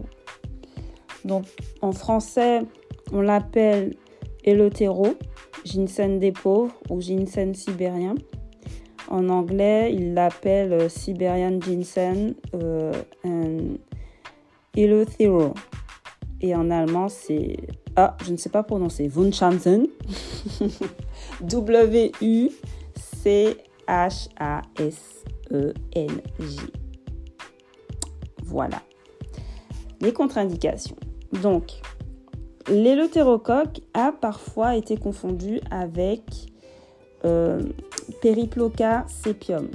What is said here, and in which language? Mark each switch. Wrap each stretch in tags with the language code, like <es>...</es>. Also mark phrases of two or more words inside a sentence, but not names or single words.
<fr>Donc en français, on l'appelle éleutéro, ginseng des pauvres ou ginseng sibérien. En anglais, ils l'appellent</fr> <en>Siberian ginseng eleuthero.</en> <fr>Et en allemand, c'est... je ne sais pas prononcer. Wunschanzen. W-U-C-H-A-S-E-N-J. Voilà. Les contre-indications. Donc, l'éleutérocoque a parfois été confondu avec Periploca sepium.</fr>